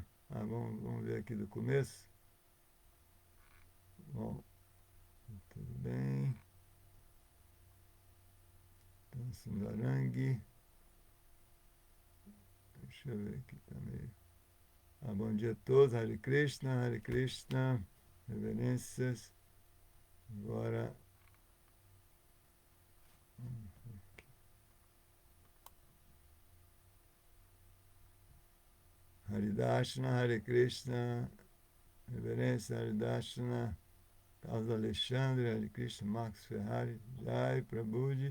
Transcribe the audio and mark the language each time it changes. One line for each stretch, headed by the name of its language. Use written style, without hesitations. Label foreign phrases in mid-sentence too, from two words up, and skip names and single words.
Portuguese: Vamos ver aqui do começo. Bom, tudo bem. Então, Sundarangi. Deixa eu ver aqui também. Bom dia a todos. Hare Krishna, Hare Krishna. Reverências. Agora, Haridashna, Hare Krishna, Reverência, Haridashna, Carlos Alexandre, Hare Krishna, Marcos Ferrari, Jai, Prabhuji.